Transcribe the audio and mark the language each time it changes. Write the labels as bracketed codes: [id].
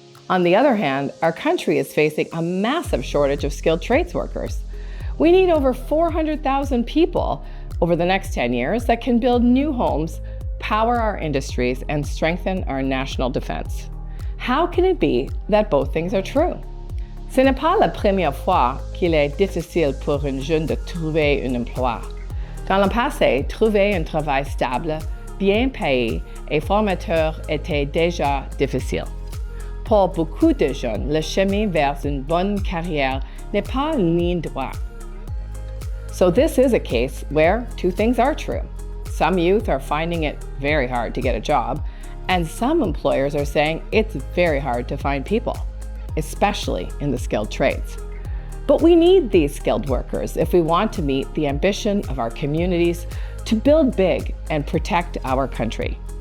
[en] On the other hand, our country is facing a massive shortage of skilled trades workers. We need over 400,000 people over the next 10 years that can build new homes, power our industries, and strengthen our national defense. How can it be that both things are true? [fr] Ce n'est pas la première fois qu'il est difficile pour un jeune de trouver un emploi. Dans le passé, trouver un travail stable, bien payé et formateur était déjà difficile. Pour beaucoup de jeunes, le chemin vers une bonne carrière n'est pas une ligne droite. [en] So this is a case where two things are true. Some youth are finding it very hard to get a job, and some employers are saying it's very hard to find people, especially in the skilled trades. But we need these skilled workers if we want to meet the ambition of our communities to build big and protect our country.